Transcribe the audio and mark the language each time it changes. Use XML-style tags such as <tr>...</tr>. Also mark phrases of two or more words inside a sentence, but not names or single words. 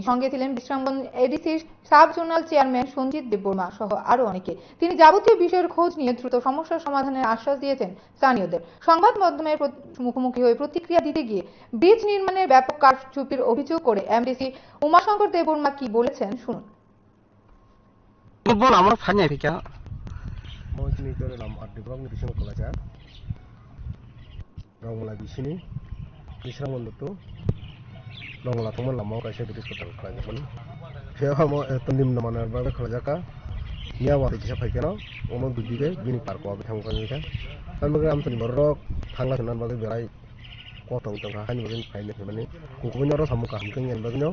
<bn>সঙ্গে ছিলেন বিশ্রামগঞ্জ এডিসির</bn> <en>sub zonal chairman</en> <bn>সঞ্জিত দেববর্মা সহ আরো অনেকে। তিনি যাবতীয় বিষয়ের খোঁজ নিয়ে দ্রুত সমস্যার সমাধানের আশ্বাস দিয়েছেন স্থানীয়দের। সংবাদ মাধ্যমের মুখোমুখি হয়ে প্রতিক্রিয়া দিতে গিয়ে ব্রিজ নির্মাণের ব্যাপক কারচুপির অভিযোগ করে এমডিসি উমাশঙ্কর দেববর্মা কি বলেছেন শুনুন।</bn> <trp>Rongla thongman lamao kaisa bridge kotal khlajakman phehamo tondim namanar babe khlajaka nia wari kisa phaikeno omo dudike bini parko abi thangkani ka amage amtoni borok thangla nan babe berai kotong tongka hani bagin phaile phemani kokoni oro samuka hamkeng en bagino</trp>